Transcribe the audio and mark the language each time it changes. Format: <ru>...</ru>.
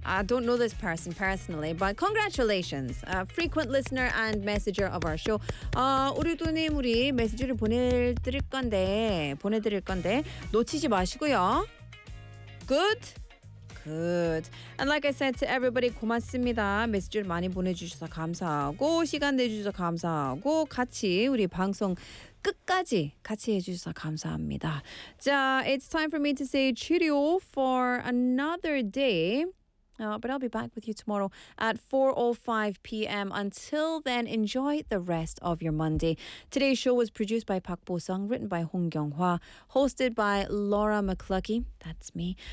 <en>I don't know this person personally, but congratulations. A frequent listener and messenger of our show.</en> <ko>오류도님 우리 메시지를 보내드릴 건데 놓치지 마시고요.</ko> <en>Good? Good. And like I said to everybody,</en> <ko>고맙습니다. 메시지를 많이 보내주셔서 감사하고 시간 내주셔서 감사하고 같이 우리 방송 끝까지 같이 해주셔서 감사합니다.</ko> <en>자, it's time for me to say cheerio for another day. But I'll be back with you tomorrow at 4:05 p.m. Until then, enjoy the rest of your Monday. Today's show was produced by Park Bo-sung, written by Hong Kyung-hwa, hosted by Laura McCluckey. That's me.</en>